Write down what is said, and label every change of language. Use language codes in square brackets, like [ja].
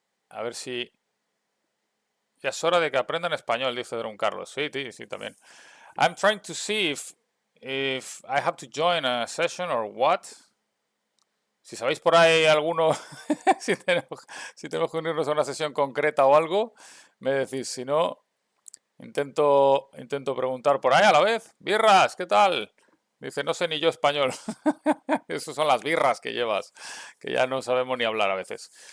[es] A ver si... Ya es hora de que aprendan español, dice Don Carlos. Sí, sí, también. [en] I'm trying to see if I have to join a session or what. [es] Si sabéis por ahí alguno, si tenemos que unirnos a una sesión concreta o algo, me decís. Si no, intento preguntar por ahí a la vez. Birras, ¿qué tal? Dice, no sé ni yo español. Esas son las birras que llevas, que ya no sabemos ni hablar a veces.